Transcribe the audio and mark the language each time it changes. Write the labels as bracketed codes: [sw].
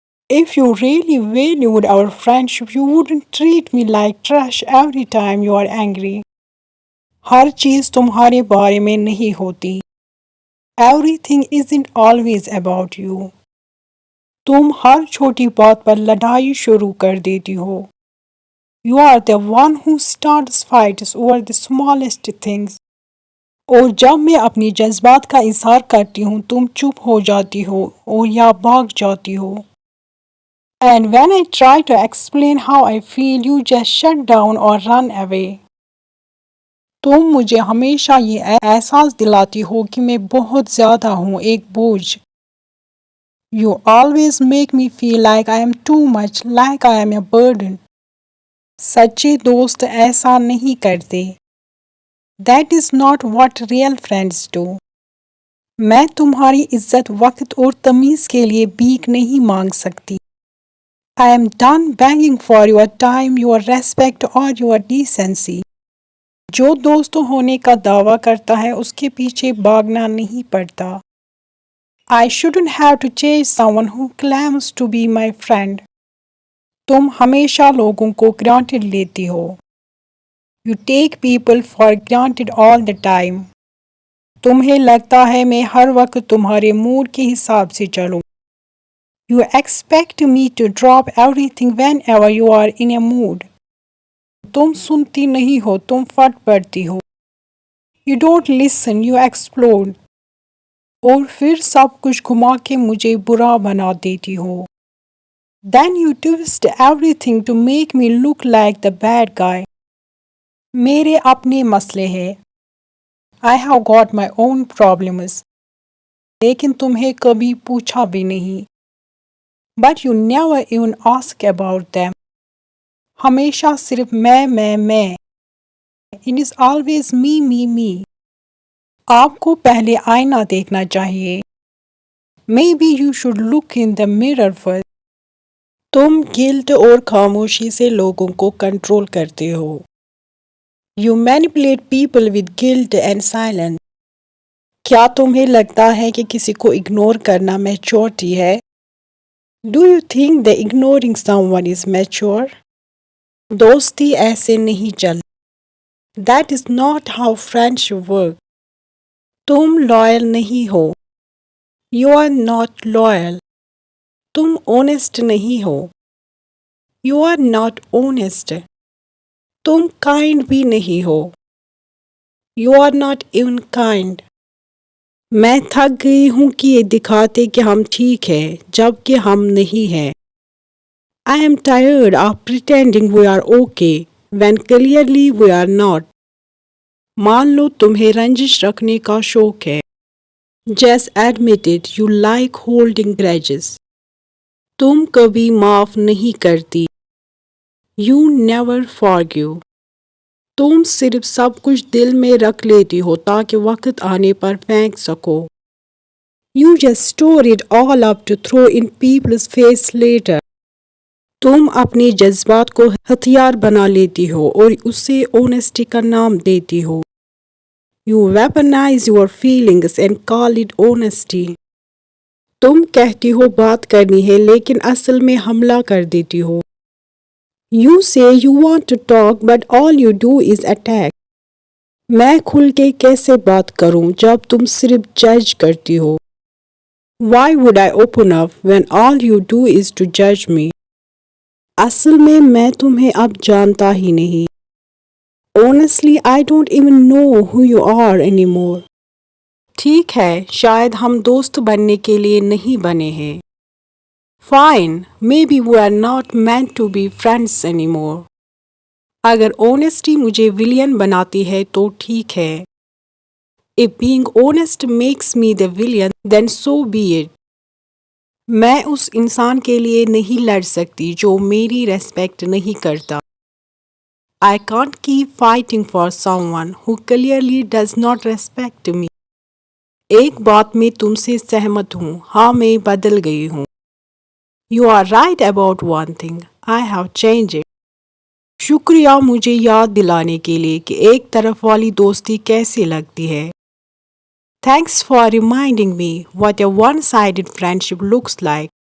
[en] If you really valued our friendship, you wouldn't treat me like trash every time you are angry. [ur] ہر چیز تمہارے بارے میں نہیں ہوتی. [en] Everything isn't always about you. [ur] تم ہر چھوٹی بات پر لڑائی شروع کر دیتی ہو. [en] You are the one who starts fights over the smallest things. [ur] اور جب میں اپنی جذبات کا اظہار کرتی ہوں تم چپ ہو جاتی ہو اور یا بھاگ جاتی ہو. [en] And when I try to explain how I feel, you just shut down or run away. [ur] تم مجھے ہمیشہ یہ احساس دلاتی ہو کہ میں بہت زیادہ ہوں, ایک بوجھ. [en] You always make me feel like I am too much, like I am a burden. [ur] سچے دوست ایسا نہیں کرتے. [en] That is not what real friends do. [ur] میں تمہاری عزت وقت اور تمیز کے لیے بھیک نہیں مانگ سکتی. [en] I am done begging for your time, your respect or your decency. [ur] جو دوست ہونے کا دعویٰ کرتا ہے اس کے پیچھے بھاگنا نہیں پڑتا. [en] I shouldn't have to chase someone who claims to be my friend. [ur] تم ہمیشہ لوگوں کو granted لیتی ہو. [en] You take people for granted all the time. [ur] تمہیں لگتا ہے میں ہر وقت تمہارے موڈ کے حساب سے چلوں. [en] You expect me to drop everything whenever you are in a mood. [ur] تم سنتی نہیں ہو, تم پھٹ پڑتی ہو. [en] You don't listen, you explode. [ur] اور پھر سب کچھ گھما کے مجھے برا بنا دیتی ہو. [en] Then you twist everything to make me look like the bad guy. [ur] میرے اپنے مسئلے ہیں. [en] I have got my own problems. [ur] لیکن تمہیں کبھی پوچھا بھی نہیں. [en] But you never even ask about them. [ur] ہمیشہ صرف میں. [en] It is always me. [ur] آپ کو پہلے آئینہ دیکھنا چاہیے. [en] Maybe you should look in the mirror first. [ur] تم گلٹ اور خاموشی سے لوگوں کو کنٹرول کرتے ہو. [en] You manipulate people with guilt and silence. [ur] کیا تمہیں لگتا ہے کہ کسی کو اگنور کرنا میچورٹی ہے؟ [en] Do you think that ignoring someone is mature? [ur] دوستی ایسے نہیں چلتی. [en] That is not how friendship works. [ur] تم لائل نہیں ہو. [en] You are not loyal. [ur] تم honest نہیں ہو. [en] You are not honest. [ur] تم kind بھی نہیں ہو. [en] You are not even kind. [ur] میں تھک گئی ہوں کہ یہ دکھاتے کہ ہم ٹھیک ہیں جبکہ ہم نہیں ہیں. [en] I am tired of pretending we are okay when clearly we are not. [ur] مان لو تمہیں رنجش رکھنے کا شوق ہے. [en] Just admit it, you like holding grudges. [ur] تم کبھی معاف نہیں کرتی. [en] You never forgive. [ur] تم صرف سب کچھ دل میں رکھ لیتی ہو تاکہ وقت آنے پر پھینک سکو. [en] You just store it all up to throw in people's face later. [ur] تم اپنے جذبات کو ہتھیار بنا لیتی ہو اور اسے اونیسٹی کا نام دیتی ہو. [en] You weaponize your feelings and call it honesty. [ur] تم کہتی ہو بات کرنی ہے لیکن اصل میں حملہ کر دیتی ہو. [en] You say you want to talk but all you do is attack. [ur] میں کھل کے کیسے بات کروں جب تم صرف جج کرتی ہو. [en] Why would I open up when all you do is to judge me? [ur] اصل میں تمہیں اب جانتا ہی نہیں. [en] Honestly, I don't even know who you are anymore. [ur] ٹھیک ہے شاید ہم دوست بننے کے لیے نہیں بنے ہیں. [en] Fine, maybe we are not meant to be friends anymore. [ur] اگر honesty مجھے villain بناتی ہے تو ٹھیک ہے. [en] If being honest makes me the villain, then so be it. [ur] میں اس انسان کے لیے نہیں لڑ سکتی جو میری ریسپیکٹ نہیں کرتا. [en] I can't keep fighting for someone who clearly does not respect me. [ur] ایک بات میں تم سے سہمت ہوں. ہاں میں بدل گئی ہوں. [en] You are right about one thing. I have changed it. [ur] شکریہ مجھے یاد دلانے کے لیے کہ ایک طرف والی دوستی کیسے لگتی ہے. [en] Thanks for reminding me what a one-sided friendship looks like.